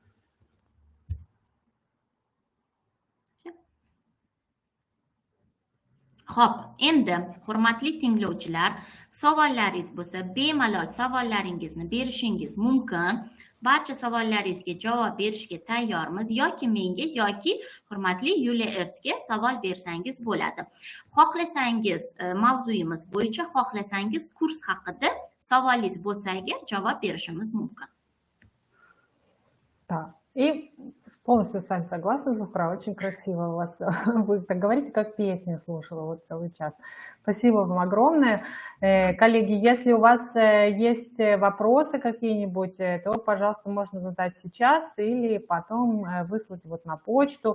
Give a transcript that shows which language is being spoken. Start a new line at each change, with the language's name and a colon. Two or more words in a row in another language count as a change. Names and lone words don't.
Uzbek: Xo'p, endi hurmatli tinglovchilar, savollaringiz bo'lsa, bemalol savollaringizni berishingiz mumkin. Barcha savollaringizga javob berishga tayyormiz, yoki menga yoki hurmatli Yuliya Ertsga savol bersangiz bo'ladi. Xohlasangiz mavzuyimiz bo'yicha, xohlasangiz kurs haqida savolingiz bo'lsa agar javob berishimiz mumkin.
Russian: Да. И полностью с вами согласна, Зухра, очень красиво у вас. Вы так говорите, как песню слушала вот целый час. Спасибо вам огромное. Коллеги, если у вас есть вопросы какие-нибудь, то, пожалуйста, можно задать сейчас или потом выслать вот на почту.